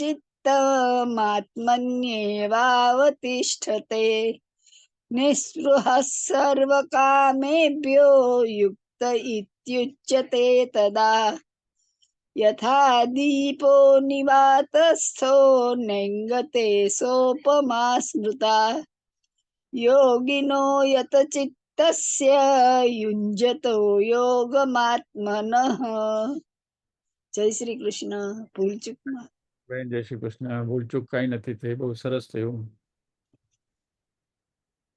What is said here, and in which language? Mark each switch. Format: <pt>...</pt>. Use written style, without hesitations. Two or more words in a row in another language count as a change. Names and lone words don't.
<sa>चित्तमात्मन्येवावतिष्ठते निःस्पृहः सर्वकामेभ्यो युक्त इत्युच्यते तदा यथा दीपो निवातस्थो नेङ्गते सोपमा स्मृता योगिनो यतचित्तस्य युञ्जतो योगमात्मनः।</sa> <gu>જય શ્રી કૃષ્ણ. ભૂલચૂકમાં બેન જય શ્રી કૃષ્ણ. ભૂલચૂક કાંઈ નથી થઈ, બહુ સરસ થયું.</gu>